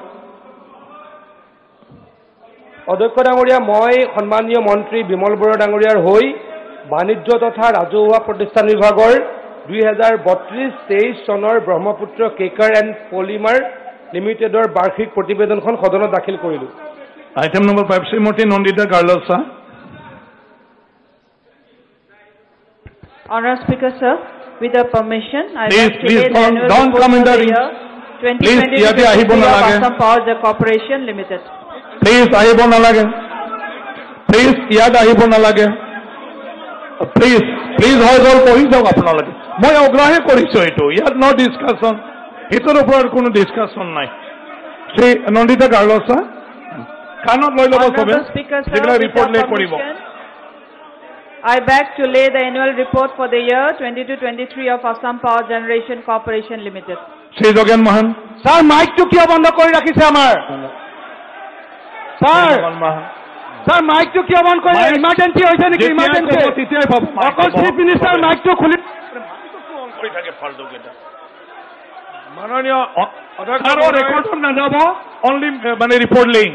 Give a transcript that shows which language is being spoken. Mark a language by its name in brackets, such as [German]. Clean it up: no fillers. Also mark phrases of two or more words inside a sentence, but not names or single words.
[Assamese] অধ্যক্ষ ডাঙৰীয়া, মই সন্মানীয় মন্ত্ৰী বিমল বৰা ডাঙৰীয়াৰ হৈ বাণিজ্য তথা ৰাজহুৱা প্ৰতিষ্ঠান বিভাগৰ 2032-23 চনৰ ব্ৰহ্মপুত্ৰ কেকাৰ এণ্ড পলিমাৰ লিমিটেডৰ বাৰ্ষিক প্ৰতিবেদনখন সদনত দাখিল কৰিলোঁ। আইটেম নম্বৰ 5 শ্ৰীমতী নন্দিতা গাৰ্লছা। [English] Honourable Speaker, sir, with your permission, I please don't come in the ring. Please, [Assamese] ইয়াতে আহিব নালাগে। [English] Assam Power Corporation Limited. Please [Assamese] আহিব নালাগে। Please ইয়াত আহিব নালাগে। Please হৈ গ'ল, পঢ়ি যাওক আপোনালোকে। মই অগ্ৰাহ্য কৰিছো এইটো, ইয়াত [English] no discussion, [Assamese] সেইটোৰ ওপৰত কোনো ডিছকাশ্যন নাই। শ্ৰী নন্দিতা গাৰ্লছা কাণত লৈ ল'ব চবে, যিবিলাক ৰিপৰ্ট লেখ কৰিব। [English] I beg to lay the annual report for the year 22-23 of Assam Power Generation Corporation Limited. [Assamese] শ্ৰী যোগেন মহান। স্যার, মাইকটো কিয় বন্ধ কৰি ৰাখিছে আমাৰ? স্যার, মাইকটো কিয় বন্ধ কৰি? ইমাৰ্জেন্সি হৈছে নেকি? ইমাৰ্জেন্সি তেতিয়াই পাব। অকল চিফ মিনিষ্টাৰ মাইকটো খুলি মাননীয় ৰেকৰ্ডত নাযাব, অনলি মানে [English] report link.